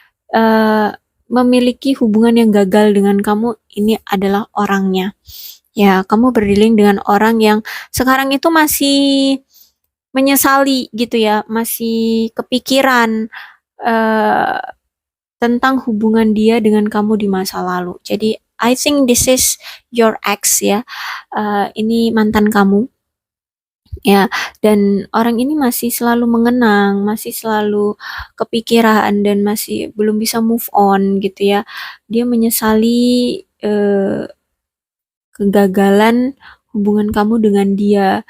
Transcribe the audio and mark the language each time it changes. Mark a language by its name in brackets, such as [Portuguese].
[Indonesian] Eh, Memiliki hubungan yang gagal dengan kamu, ini adalah orangnya. Ya, kamu berdealing dengan orang yang sekarang itu masih menyesali gitu ya, masih kepikiran eh, tentang hubungan dia dengan kamu di masa lalu. [English] Jadi, I think this is your ex ya. [Indonesian] Ini mantan kamu ya, dan orang ini masih selalu mengenang, masih selalu kepikiran dan masih belum bisa move on gitu ya. Dia menyesali kegagalan hubungan kamu dengan dia.